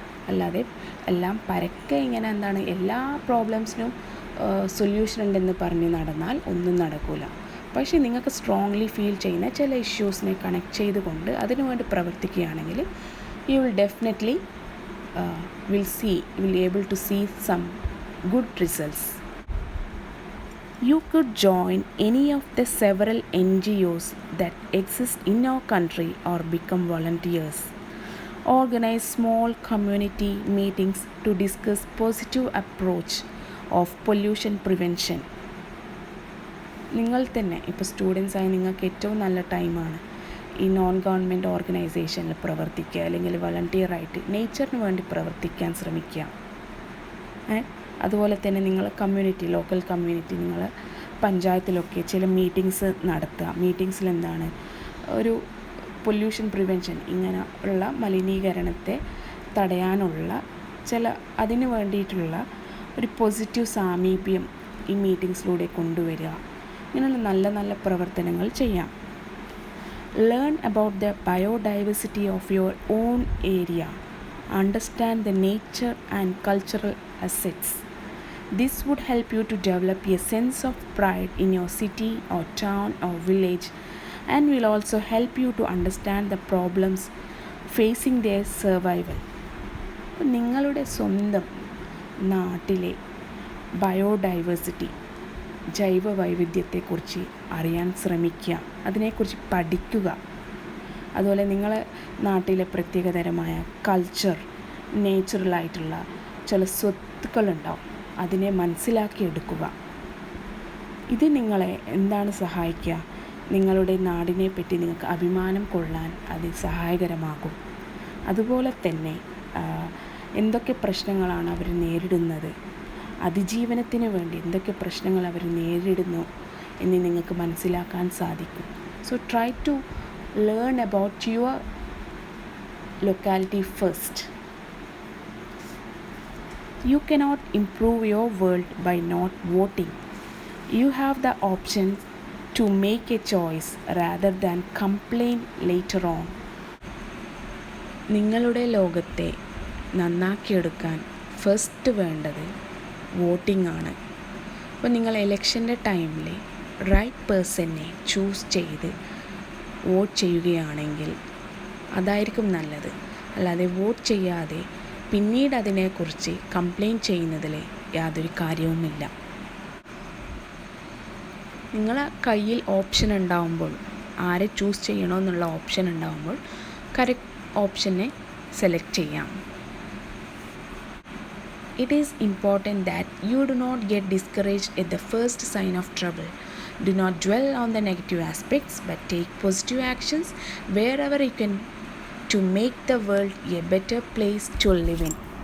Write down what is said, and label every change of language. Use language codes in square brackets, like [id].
[ml] അല്ലാതെ എല്ലാം പരക്കെ ഇങ്ങനെ എല്ലാ പ്രോബ്ലംസിനും സൊല്യൂഷൻ ഉണ്ടെന്ന് പറഞ്ഞ് നടന്നാൽ ഒന്നും നടക്കില്ല. പക്ഷേ നിങ്ങൾക്ക് സ്ട്രോങ്ലി ഫീൽ ചെയ്യുന്ന ചില ഇഷ്യൂസിനെ കണക്ട് ചെയ്തുകൊണ്ട് അതിനുവേണ്ടി പ്രവർത്തിക്കുകയാണെങ്കിൽ [en] you will definitely will able to see some good results. You could join any of the several NGOs that exist in our country or become volunteers. Organize small community meetings to discuss positive approach of pollution prevention. [ml] നിങ്ങൾ തന്നെ ഇപ്പോൾ സ്റ്റുഡൻസായി നിങ്ങൾക്ക് ഏറ്റവും നല്ല ടൈമാണ് ഈ non government ഓർഗനൈസേഷനിൽ പ്രവർത്തിക്കുക, അല്ലെങ്കിൽ വളണ്ടിയറായിട്ട് നേച്ചറിന് വേണ്ടി പ്രവർത്തിക്കാൻ ശ്രമിക്കുക. അതുപോലെ തന്നെ നിങ്ങൾ ലോക്കൽ കമ്മ്യൂണിറ്റി, നിങ്ങൾ പഞ്ചായത്തിലൊക്കെ ചില മീറ്റിങ്സ് നടത്തുക. മീറ്റിങ്സിൽ എന്താണ് ഒരു പൊല്യൂഷൻ പ്രിവെൻഷൻ, ഇങ്ങനെ ഉള്ള മലിനീകരണത്തെ തടയാനുള്ള അതിന് വേണ്ടിയിട്ടുള്ള ഒരു പോസിറ്റീവ് സാമീപ്യം ഈ മീറ്റിങ്സിലൂടെ കൊണ്ടുവരിക. ഇങ്ങനെയുള്ള നല്ല നല്ല പ്രവർത്തനങ്ങൾ ചെയ്യാം. [en] Learn about the biodiversity of your own area. Understand the nature and cultural assets. This would help you to develop a sense of pride in your city or town or village, and will also help you to understand the problems facing their survival. [ml] നിങ്ങളുടെ സ്വന്തം നാട്ടിലെ biodiversity, ജൈവ വൈവിധ്യത്തെക്കുറിച്ച് അറിയാൻ ശ്രമിക്കുക, അതിനെക്കുറിച്ച് പഠിക്കുക. അതുപോലെ നിങ്ങളെ നാട്ടിലെ പ്രത്യേകതരമായ കൾച്ചർ, നേച്ചുറലായിട്ടുള്ള ചില സ്വത്തുക്കളുണ്ടാവും, അതിനെ മനസ്സിലാക്കിയെടുക്കുക. ഇത് നിങ്ങളെ എന്താണ് സഹായിക്കുക? നിങ്ങളുടെ നാടിനെ പറ്റി നിങ്ങൾക്ക് അഭിമാനം കൊള്ളാൻ അത് സഹായകരമാകും. അതുപോലെ തന്നെ എന്തൊക്കെ പ്രശ്നങ്ങളാണ് അവർ നേരിടുന്നത്, അതിജീവനത്തിന് വേണ്ടി എന്തൊക്കെ പ്രശ്നങ്ങൾ അവർ നേരിടുന്നു എന്ന് നിങ്ങൾക്ക് മനസ്സിലാക്കാൻ സാധിക്കും. [en] So try to learn about your locality first. You cannot improve your world by not voting. You have the option to make a choice rather than complain later on. [ml] നിങ്ങളുടെ ലോകത്തെ നന്നാക്കിയെടുക്കാൻ ഫസ്റ്റ് വേണ്ടത് വോട്ടിംഗ് ആണ്. അപ്പോൾ നിങ്ങൾ ഇലക്ഷൻ്റെ ടൈമിൽ right പേഴ്സണെ choose ചെയ്ത് വോട്ട് ചെയ്യുകയാണെങ്കിൽ അതായിരിക്കും നല്ലത്. അല്ലാതെ വോട്ട് ചെയ്യാതെ പിന്നീട് അതിനെക്കുറിച്ച് കംപ്ലയിൻറ്റ് ചെയ്യുന്നതിൽ യാതൊരു കാര്യവുമില്ല. നിങ്ങളെ കയ്യിൽ ഓപ്ഷൻ ഉണ്ടാകുമ്പോൾ, ആരെ ചൂസ് ചെയ്യണമെന്നുള്ള ഓപ്ഷൻ ഉണ്ടാകുമ്പോൾ കറക്റ്റ് ഓപ്ഷനെ സെലക്ട് ചെയ്യാം. [en] It is important that you do not get discouraged at the first sign of trouble. Do not dwell on the negative aspects, but take positive actions wherever you can to make the world a better place to live in.